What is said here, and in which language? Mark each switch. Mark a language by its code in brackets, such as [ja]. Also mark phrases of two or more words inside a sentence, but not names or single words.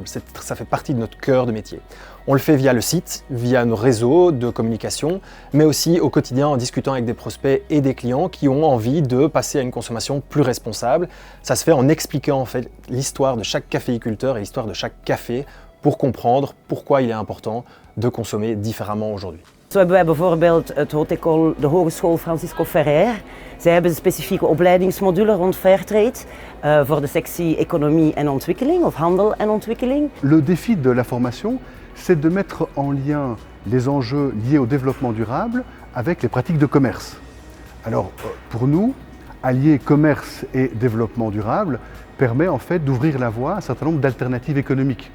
[fr] Ça fait partie de notre cœur de métier. On le fait via le site, via nos réseaux de communication, mais aussi au quotidien en discutant avec des prospects et des clients qui ont envie de passer à une consommation plus responsable. Ça se fait en expliquant en fait l'histoire de chaque caféiculteur et l'histoire de chaque café pour comprendre pourquoi il est important de consommer différemment aujourd'hui. [nl] Zo hebben wij bijvoorbeeld de Hogeschool Francisco Ferrer. Zij hebben een specifieke opleidingsmodule rond Fairtrade voor de sectie économie en ontwikkeling of handel en ontwikkeling. [fr] Le défi de la formation, c'est de mettre en lien les enjeux liés au développement durable avec les pratiques de commerce. Alors pour nous, allier commerce et développement durable permet en fait d'ouvrir la voie à un certain nombre d'alternatives économiques.